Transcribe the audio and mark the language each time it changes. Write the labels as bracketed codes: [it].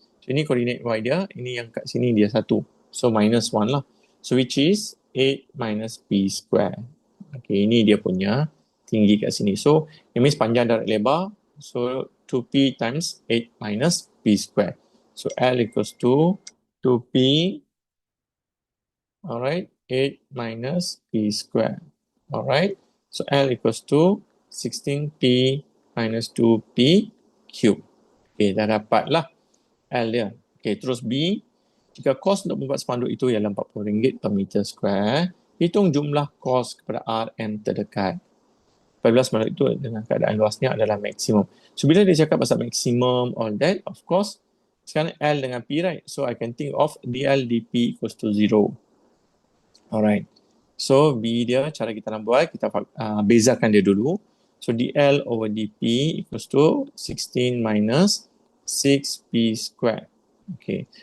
[ms] So ini coordinate Y dia, ini yang kat sini dia 1. [en] So minus 1 lah. So which is 8 minus P square. [ms] Okay, ini dia punya tinggi kat sini. [en] So it means [ms] panjang darab lebar. [en] So 2P times 8 minus P square. So L equals to 2P, alright, 8 minus P square. Alright, so L equals to 16P minus 2P cube. [ms] Okay, dah dapat lah L dia. Okay, terus B. Jika kos untuk membuat spanduk itu ialah RM40 per meter square, hitung jumlah kos kepada RM terdekat. Apabila spanduk itu dengan keadaan luasnya adalah maksimum. So, bila dia cakap pasal maksimum, [en] all that, of course, [ms] sekarang L dengan P, right? [en] So, I can think of DL dP equals to 0. [ms] Alright. So, B dia, cara kita nak buat, kita bezakan dia dulu. [en] So, DL over dP equals to 16 minus 6P square. Okay.